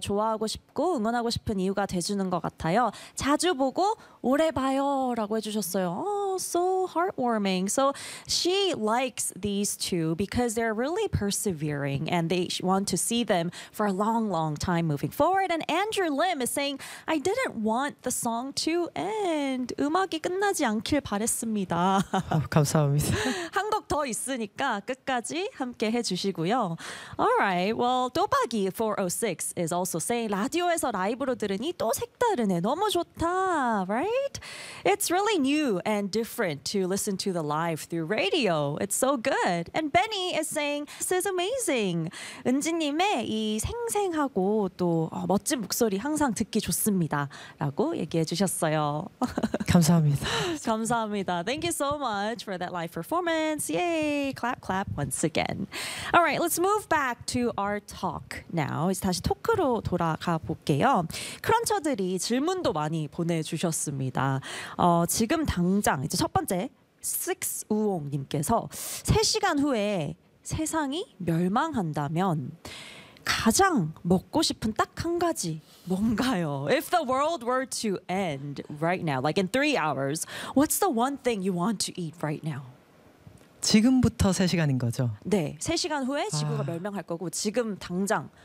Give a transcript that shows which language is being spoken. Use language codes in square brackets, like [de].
[ko] 좋아하고 싶고 응원하고 싶은 이유가 돼주는 것 같아요. 자주 보고 오래 봐요. 라고 해주셨어요. [en] Oh, so heartwarming. So she likes these two because they're really persevering and they want to see them for a long, long time moving forward. And Andrew Lim is saying, I didn't want the song to end. [ko] 음악이 끝나지 않길 바랬습니다. 감사합니다. 한 곡 더 있으니까 끝까지 함께 해주시고요. [en] All right. Well, 또박이 406 is also saying [ko] 라디오에서 라이브로 들으니 또 색다르네. [en] 너무 좋다. Right? It's really new and different to listen to the live through radio. It's so good. And Benny is saying this is amazing. [ko] 은지님의 이 생생하고 또 멋진 목소리 항상 듣기 좋습니다. 라고 얘기해 주셨어요. 감사합니다. 감사합니다. [en] Thank you so much for that live performance. Yay! Clap, clap once again. All right, let's move back to our talk now. [ko] 이제 다시 토크로 돌아가 볼게요. 크런처들이 질문도 많이 보내주셨습니다. 지금 당장 이제 첫 번째 Six Wong님께서 3시간 후에 세상이 멸망한다면 가장 먹고 싶은 딱 한 가지 뭔가요? [en] If the world were to end right now, like in 3 hours, what's the one thing you want to eat right now? [ko] 지금부터 3시간인 거죠? 네, 3시간 후에 지구가 멸망할 거고 지금 당장